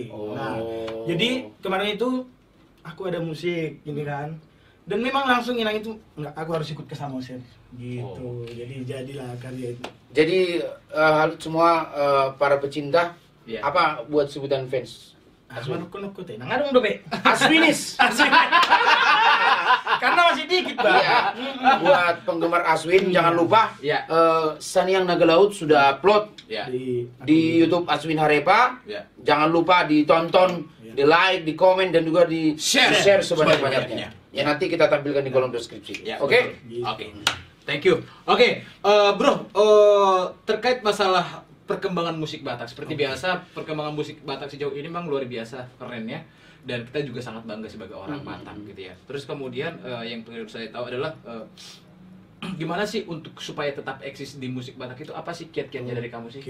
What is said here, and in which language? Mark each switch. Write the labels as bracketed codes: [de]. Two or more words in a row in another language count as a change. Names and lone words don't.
[id] Oh. Nah, jadi kemarin itu aku ada musik gini kan. Dan memang langsung Inang itu enggak, aku harus ikut ke Samosir. Gitu. Oh. Jadi jadilah karya itu. Jadi semua para pecinta Iya. apa buat sebutan fans? [bbc] Aswin nuku teh. Nang adong dobe. [id] Aswinis. Karena masih dikit, Bang. Iya. Buat penggemar Aswin jangan lupa Iya. Saniang Naga Laut sudah upload Ya. di YouTube Aswin Harepa. Ya. Jangan lupa ditonton, di like, di komen dan juga di Share sebanyak-banyaknya. Ya nanti kita tampilkan di kolom deskripsi. Ya, Oke? betul. Oke. [en] Thank you. [id] Oke, Bro, terkait masalah perkembangan musik Batak, seperti biasa perkembangan musik Batak sejauh ini memang luar biasa keren ya, dan kita juga sangat bangga sebagai orang Batak gitu ya. Terus kemudian yang perlu saya tahu adalah gimana sih untuk supaya tetap eksis di musik Batak itu, apa sih kiat-kiatnya dari kamu sih?